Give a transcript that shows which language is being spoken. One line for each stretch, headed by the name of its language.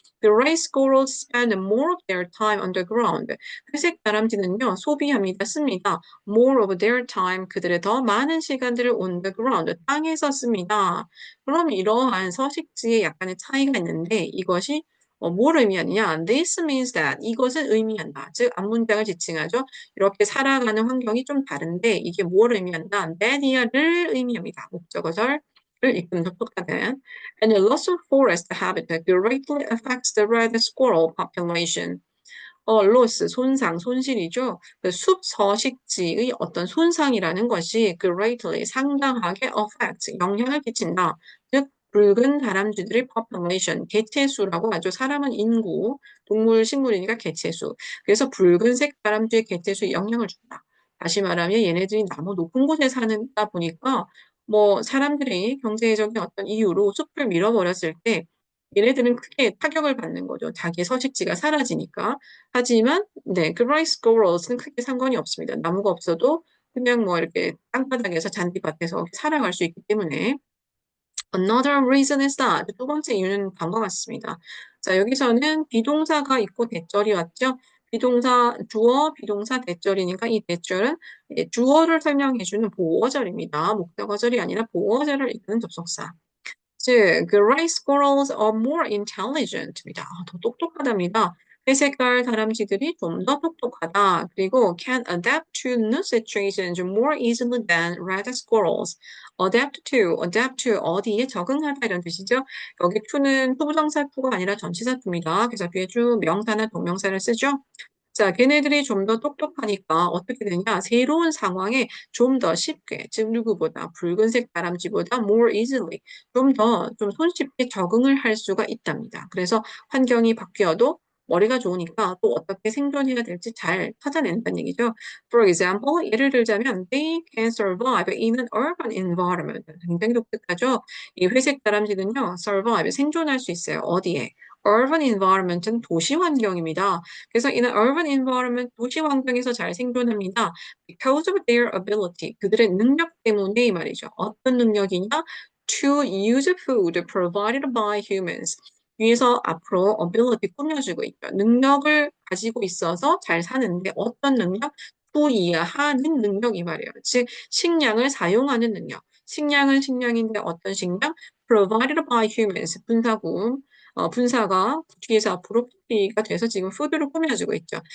English: The gray squirrels spend more of their time underground.
Korean: 회색 다람쥐는요, 소비합니다, 씁니다.
English: More of their time,
Korean: 그들의 더 많은 시간들을
English: on the ground, 땅에서 씁니다.
Korean: 그럼 이러한 서식지에 약간의 차이가 있는데 이것이 뭘 의미하느냐?
English: This means that,
Korean: 이것은 의미한다. 즉, 앞문장을 지칭하죠. 이렇게 살아가는 환경이 좀 다른데 이게 뭘 의미한다? that이야를 의미합니다. 목적어절을 이끄는 접속사는
English: And the loss of forest habitat greatly affects the red squirrel population.
Korean: loss, 손상, 손실이죠. 그 숲 서식지의 어떤 손상이라는 것이 greatly, 상당하게 affect, 영향을 끼친다. 즉, 붉은 다람쥐들의 population, 개체수라고 하죠. 사람은 인구, 동물, 식물이니까 개체수. 그래서 붉은색 다람쥐의 개체수에 영향을 준다. 다시 말하면 얘네들이 너무 높은 곳에 사는다 보니까 뭐 사람들이 경제적인 어떤 이유로 숲을 밀어버렸을 때 얘네들은 크게 타격을 받는 거죠. 자기의 서식지가 사라지니까. 하지만 네, 그 rice squirrels는 크게 상관이 없습니다. 나무가 없어도 그냥 뭐 이렇게 땅바닥에서 잔디밭에서 살아갈 수 있기 때문에.
English: Another reason is that,
Korean: 두 번째 이유는 다음과 같습니다. 자, 여기서는 비동사가 있고 대절이 왔죠. 비동사, 주어, 비동사, 대절이니까 이 대절은 주어를 설명해주는 보어절입니다. 목적어절이 아니라 보어절을 이끄는 접속사.
English: 즉, 그 rice squirrels are more intelligent
Korean: 입니다. 더 똑똑하답니다. 회색깔 다람쥐들이 좀 더 똑똑하다.
English: 그리고 can adapt to new situations more easily than red squirrels.
Korean: adapt to 어디에 적응하다 이런 뜻이죠. 여기 to는 투부정사 to가 아니라 전치사 to입니다. 그래서 뒤에 쭉 명사나 동명사를 쓰죠. 자, 걔네들이 좀 더 똑똑하니까 어떻게 되냐? 새로운 상황에 좀 더 쉽게, 즉 누구보다 붉은색 다람쥐보다 more easily, 좀 손쉽게 적응을 할 수가 있답니다. 그래서 환경이 바뀌어도 머리가 좋으니까 또 어떻게 생존해야 될지 잘 찾아낸다는 얘기죠.
English: For example, 예를 들자면 they can survive in an urban environment.
Korean: 굉장히 독특하죠? 이 회색 다람쥐는요,
English: survive,
Korean: 생존할 수 있어요. 어디에?
English: urban environment
Korean: 은 도시 환경입니다. 그래서 이는 urban environment 도시 환경에서 잘 생존합니다.
English: because of their ability
Korean: 그들의 능력 때문에 이 말이죠. 어떤 능력이냐?
English: To use food provided by humans.
Korean: 위에서 앞으로 ability 꾸며주고 있죠. 능력을 가지고 있어서 잘 사는데 어떤 능력? to 이해하는 능력 이 말이에요. 즉 식량을 사용하는 능력. 식량은 식량인데 어떤 식량?
English: provided by humans
Korean: 분사구 분사가 뒤에서 앞으로 풀이가 돼서 지금 food로 꾸며지고 있죠.